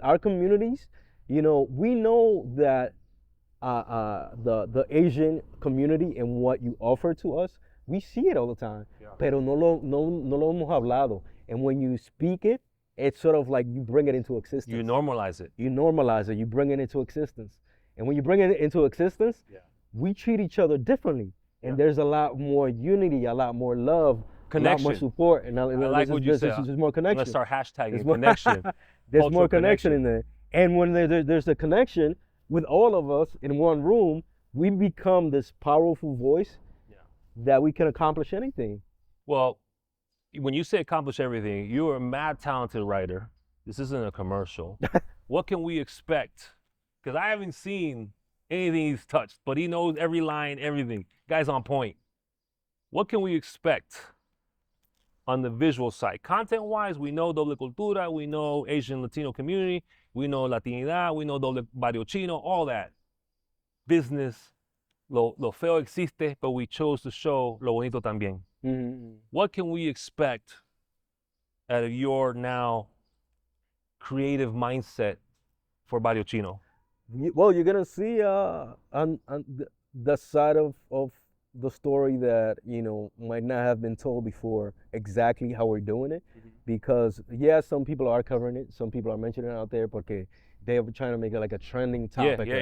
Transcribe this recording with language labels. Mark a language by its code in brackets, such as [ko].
[en] Our communities, you know, we know that the Asian community and what you offer to us, we see it all the time. Yeah. [es] Pero no lo hemos hablado. [en] And when you speak it, it's sort of like you bring it into existence. You normalize it. You normalize it. You bring it into existence. And when you bring it into existence, we treat each other differently. And there's a lot more unity, a lot more love, connection, a lot more support. And I like what you said. There's more connection. Let's start hashtagging connection. There's more connection in there. And when there's a connection with all of us in one room, we become this powerful voice that we can accomplish anything. Well, when you say accomplish everything, you're a mad talented writer. This isn't a commercial. What can we expect? Because I haven't seen anything he's touched, but he knows every line, everything. Guy's on point. What can we expect on the visual side? Content-wise, we know doble cultura, we know Asian Latino community, we know Latinidad, we know doble Barrio Chino, all that. Business, [es] lo feo existe, [en] but we chose to show [es] lo bonito también. [en] What can we expect out of your now creative mindset for Barrio Chino? Well, you're gonna see on the side of the story that, you know, might not have been told before exactly how we're doing it, because some people are covering it, some people are mentioning it out there porque they're trying to make it like a trending topic.